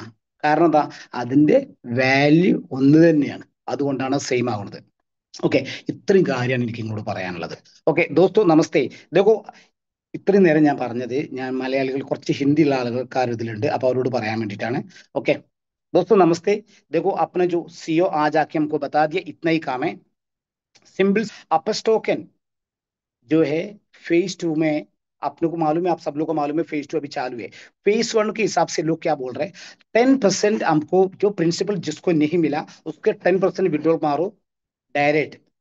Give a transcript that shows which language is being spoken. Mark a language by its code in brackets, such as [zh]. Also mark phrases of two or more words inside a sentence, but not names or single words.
[ml] കാരണം എന്താ, അതിന്റെ വാല്യൂ ഒന്ന് തന്നെയാണ്. അതുകൊണ്ടാണ് സെയിം ആവുന്നത്. ഓക്കെ, ഇത്രയും കാര്യമാണ് എനിക്ക് ഇങ്ങോട്ട് പറയാനുള്ളത്. [hi] ഓക്കെ दोस्तो, नमस्ते. [ml] ഇതൊക്കെ ഇത്രയും നേരം ഞാൻ പറഞ്ഞത്, ഞാൻ മലയാളികൾ കുറച്ച് ഹിന്ദിയുള്ള ആളുകൾക്കാർ ഇതിലുണ്ട്, അപ്പൊ അവരോട് പറയാൻ വേണ്ടിയിട്ടാണ്. ഓക്കെ, [hi] दोस्तों नमस्ते। देखो अपने जो सीईओ आज आके हमको बता दिया, इतना ही काम है, सिंपल। अपस टोकन जो है फेज 2 में, अपने को मालूम है, आप सब लोग को मालूम है, फेज 2 अभी चालू है। फेज 1 के हिसाब से लोग क्या बोल रहे हैं, 10% हमको जो प्रिंसिपल जिसको नहीं मिला उसके 10% विड्रॉल मारो डायरेक्ट।